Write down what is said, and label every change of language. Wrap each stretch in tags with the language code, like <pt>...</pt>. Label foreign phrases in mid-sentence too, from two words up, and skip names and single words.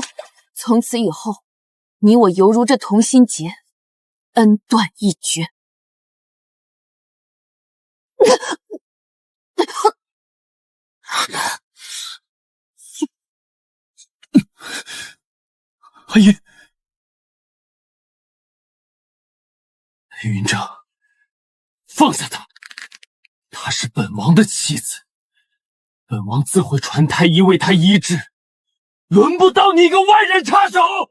<zh>從此以後，你我猶如這同心結，恩斷義絕。阿姨，云幂，放下她，她是本王的妻子，本王自會傳太醫為她醫治，輪不到你一個外人插手。</zh>